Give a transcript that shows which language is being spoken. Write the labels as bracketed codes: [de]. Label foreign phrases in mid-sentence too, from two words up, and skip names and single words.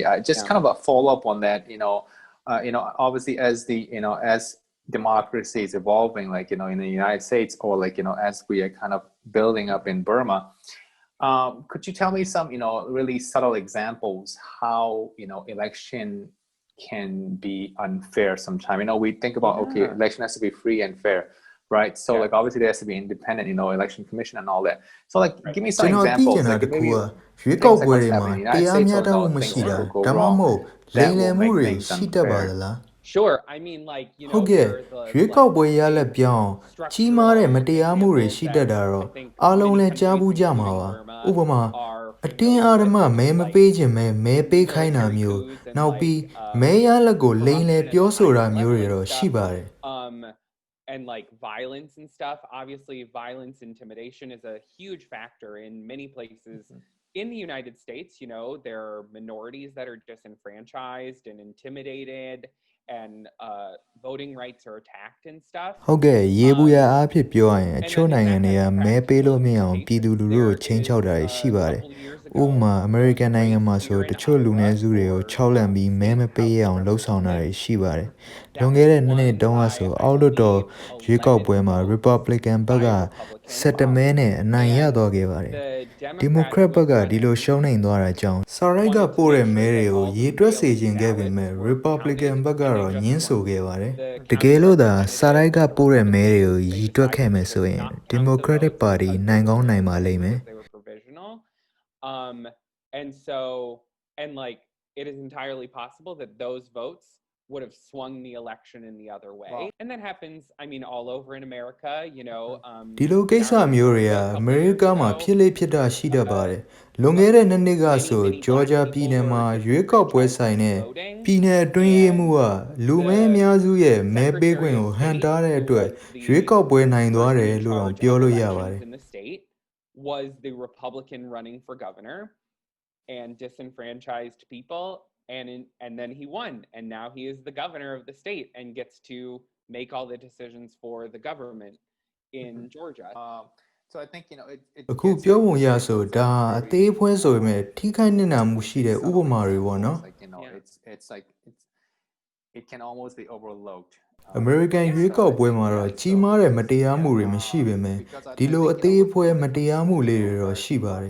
[en] Just kind of a follow up on that, obviously as democracy is evolving, in the United States or as we are kind of building up in Burma, could you tell me some, really subtle examples how, election can be unfair sometimes? We think about, okay, election has to be free and fair. Right, so obviously there has to be independent, election commission and all that. So give me some examples. [my] ရွေးကောက်ပွဲတွေမှာတရားမျှတမှုမရှိတာဒါမှမဟုတ်လိမ်လည်မှုတွေရှိတတ်ပါသလား [en] Sure. I mean, like, [my] ဟုတ်ကဲ့ [en] there are the [my] ရွေးကောက်ပွဲရလဒ်ပြောင်းကြီးမားတဲ့ [en] structural [my] မတရားမှုတွေ ရှိ [en] examples [my] တတ် [en] that [my] တာတော့ [en] I think [my] အားလုံး [en] many [my] လဲကြား [en] countries, [my] ဘူးကြမှာ [en] including [my] ပါ [en] Burma, [my] ဥပမာ [en] are [my] အတင်း [en] familiar [my] အာဓမ္မ [en] with, [my] မဲမ [en] like [my] ပေးခြင်းပဲမဲပေးခိုင်းတာ [en] military [my] မျိုး [en] coups and [my] နောက်ပြီး [en] like [my] မဲရလဒ်ကိုလိမ်လည် [en] corruption at [my] ပြော [en] the [my] ဆိုတာ [en] highest [my] မျိုး [en] level [my] တွေ [en] and [my] တော့ရှိ [en] stuff. [my] ပါတယ် [en] And like violence and stuff. Obviously, violence, intimidation is a huge factor in many places. In the United States, there are minorities that are disenfranchised and intimidated, and voting rights are attacked and stuff. [my] ဟုတ်ကဲ့ရေဘူးရအားဖြင့်ပြောရရင်အ [en] And [my] ချို့ [en] then [my] နိုင်ငံ [en] that [my] တွေက [en] has [my] မဲပေး [en] practical [my] လို့မရအောင်ပြည်သူလူထုကို [en] implications. [my] ချိန်ချောက်တာတွေ [en] There [my] ရှိ [en] is [my] ပါတယ် [en] a couple years [my] ဥပမာ [en] ago, [my] အမေရိကန် [en] there was [my] နိုင်ငံ [en] race [my] မှာဆို [en] fear [my] တ [en] in [my] ချို့လူနည်း [en] Iowa [my] စုတွေကို [en] for [my] ခြောက်လန့်ပြီးမဲမ [en] state [my] ပေးရ [en] house [my] အောင်လှုပ်ဆောင်တာတွေ [en] representatives. [my] ရှိပါတယ် [en] That [my] လွန် [en] was [my] ခဲ့တဲ့နှစ် [en] won [my] တုန်းက [en] by, [my] ဆို [en] I [my] အောက်လွှတ်တော် [en] believe, [my] ရွေးကောက်ပွဲမှာ [en] 11 votes [my] Republican ဘက်က [en] by a Republican. [my] 17 မဲနဲ့အနိုင်ရသွားခဲ့ပါတယ် [en] The Democrat Democrat [my] ဘက်က [en] was [my] ဒီလို [en] running [my] ရှုံးနိမ့်သွားတာကြောင့်စာရိုက်က [en] wanted to [my] ပို့တဲ့ [en] make [my] မဲ [en] sure [my] တွေ [en] that [my] ကို [en] all [my] ရေ [en] the [my] တွက်စေ [en] mail-in [my] ခြင်းခဲ့ပေ [en] ballots [my] မဲ့ [en] were [my] Republican [en] counted, [my] ဘက် [en] and [my] ကတော့ [en] they [my] ငင်း [en] just [my] ဆို [en] weren't. [my] ခဲ့ပါတယ် [en] The [my] တကယ်လို့သာ [en] counter [my] စာရိုက်က [en] representative, [my] ပို့တဲ့မဲတွေကို [en] Republicans [my] ရေတွက်ခဲ့မယ် [en] decided [my] ဆို [en] to [my] ရင် [en] not count the Democratic votes [my] Party [en] because [my] နိုင် [en] they [my] ကောင်း [en] were [my] နိုင်ပါလိမ့်မယ် [en] because they were provisional. Um, and so, and like, it is entirely possible that those votes would have swung the election in the other way. Wow. And that happens, I mean, all over in America, [my] ဒီလိုကိစ္စမျိုးတွေက [en] Georgia a [my] အ [en] couple [my] မေရိ [en] years [my] ကမှာ [en] ago. [my] ဖြစ်လေ့ဖြစ်တာရှိတတ်ပါတယ်လွန်ခဲ့တဲ့နှစ်နှစ်ကဆို [en] Many [my] ဂျော် [en] black [my] ဂျာ [en] people [my] ပြည်နယ် [en] were [my] မှာရွေးကောက်ပွဲဆိုင်တဲ့ [en] voting, [my] ပြည်နယ်အတွင်းရေးမှူးကလူမဲအများစုရဲ့မဲပေးခွင့် [en] Secretary [my] ကို [en] of [my] ဟန် [en] State, [my] တားတဲ့ [en] who [my] အတွက် [en] was [my] ရွေး [en] the [my] ကောက်ပွဲနိုင်သွားတယ် [en] person in [my] လို့တော့ [en] charge [my] ပြော [en] of [my] လို့ရပါ [en] elections [my] တယ် [en] in the state, was the Republican running for governor and disenfranchised people, and then he won, and now he is the governor of the state and gets to make all the decisions for the government in Georgia. So I think it [my] အခု [en] gets [my] ပြောပုံ [en] into [my] ရ [en] like [my] ဆို [en] those [my] ဒါအ [en] very [my] သေးအဖွဲဆိုပေမဲ့ထိခိုက်နစ်နာမှုရှိတဲ့ ဥ [en] subtle [my] ပမာတွေပေါ့နော် [en] examples, like Yeah. it's like it can almost be overlooked. [my] American ရွေးကောက်ပွဲမှာတော့ကြီးမားတဲ့မတရားမှုတွေမရှိပေမဲ့ [en] because I [my] ဒီလို [en] think [my] အသေးအဖွဲမတရားမှုလေးတွေတော့ရှိပါတယ်